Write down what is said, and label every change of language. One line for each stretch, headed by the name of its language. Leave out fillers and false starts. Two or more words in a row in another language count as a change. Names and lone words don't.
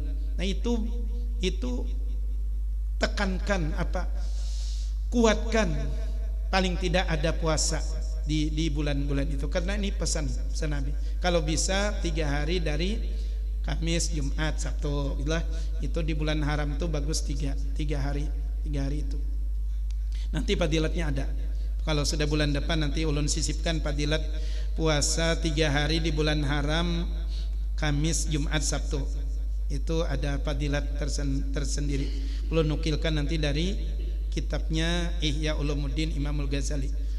Indonesian: Nah itu tekankan kuatkan, paling tidak ada puasa di bulan-bulan itu, karena ini pesan Nabi. Kalau bisa 3 hari dari Kamis, Jumat, Sabtu, itu di bulan haram itu bagus 3 hari itu. Nanti padilatnya ada. Kalau sudah bulan depan nanti ulun sisipkan padilat puasa 3 hari di bulan haram, Kamis, Jumat, Sabtu. Itu ada padilat tersendiri. Ulun nukilkan nanti dari kitabnya Ihya Ulumuddin Imamul Ghazali.